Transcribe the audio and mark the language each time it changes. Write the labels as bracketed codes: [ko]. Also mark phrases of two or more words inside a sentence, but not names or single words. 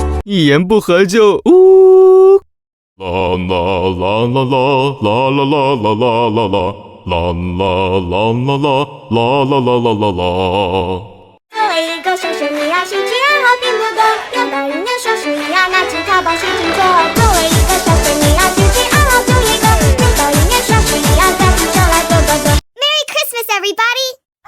[zh] 一言不合就呜。啦啦啦啦啦啦啦啦啦啦啦啦。啦啦啦啦啦啦啦啦啦啦啦。作为一个小生命啊，兴趣爱好并不多，有的人说是一样，拿吉他把心情做。作为一个小生命啊，兴趣爱好就一个，有的人说是一样，在地上来做做做。 [en] Merry Christmas, everybody!